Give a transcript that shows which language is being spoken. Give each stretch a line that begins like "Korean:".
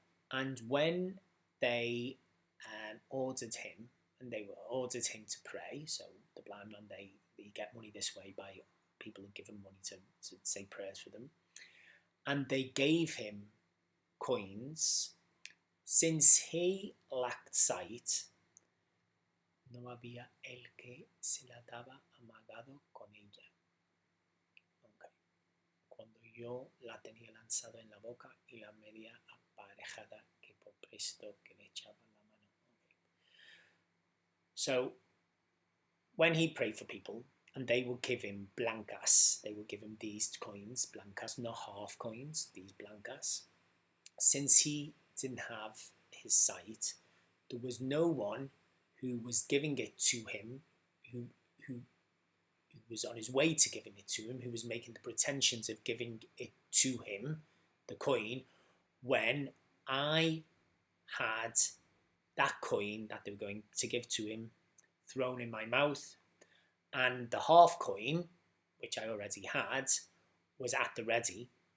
English: And when they ordered him to pray, so the blind man, they get money this way by people who give him money to say prayers for them, and they gave him coins. Since he lacked sight,
Spanish: no había el que se la daba amagado con ella. Okay. Cuando yo la tenía lanzado en la boca y la media aparejada que por presto que le echaba la mano. Okay.
English: So when he prayed for people and they would give him blancas, they would give him these coins, blancas, not half coins, these blancas. Since he didn't have his sight, there was no one who was giving it to him, who was on his way to giving it to him, who was making the pretensions of giving it to him, the coin, when I had that coin that they were going to give to him thrown in my mouth, and the half coin, which I already had, was at the ready.